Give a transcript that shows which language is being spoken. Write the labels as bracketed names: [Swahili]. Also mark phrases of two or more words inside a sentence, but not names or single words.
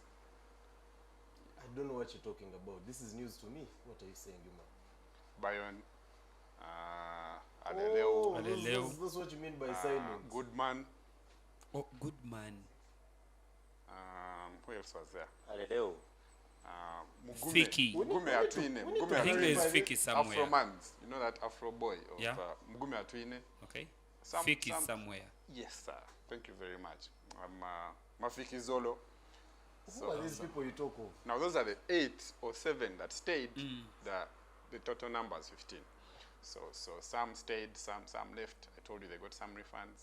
[English] I don't know what you're talking about. This is news to me. What are you saying, Yuma? Bayon, Adeleo, Adeleo. That's what you mean by signing. Goodman. Oh, good man. Who else was there? Adeleo. Mugume. Fiki. Mugume Atwine. Mugume I think Atwine. there's Fiki somewhere. Afro-mans. You know that Afro boy of Yeah. Mugume Atwine? Okay. Fiki somewhere. Yes, sir. Thank you very much. Mafiki Zolo. Who are these people you talk of? Now those are the 8 or 7 that stayed. The total number is 15. So some stayed, some left. I told you they got some refunds.